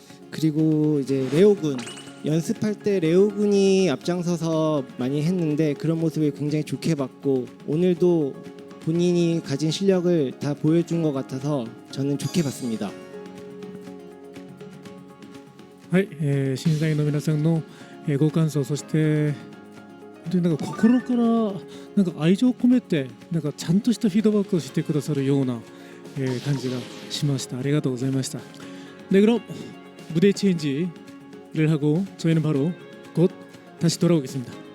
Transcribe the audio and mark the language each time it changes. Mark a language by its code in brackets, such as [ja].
[ko] 그리고 이제 레오군, 연습할 때 레오군이 앞장서서 많이 했는데 그런 모습을 굉장히 좋게 봤고 오늘도 본인이 가진 실력을 다 보여준 것 같아서 저는 좋게 봤습니다. [ja] はい、審査員の皆さんの、ご感想、そして本当になんか心からなんか愛情を込めてなんかちゃんとしたフィードバックをしてくださるような、感じがしました。ありがとうございました。 [ko] 네, 그럼 무대 체인지를 하고 저희는 바로 곧 다시 돌아오겠습니다.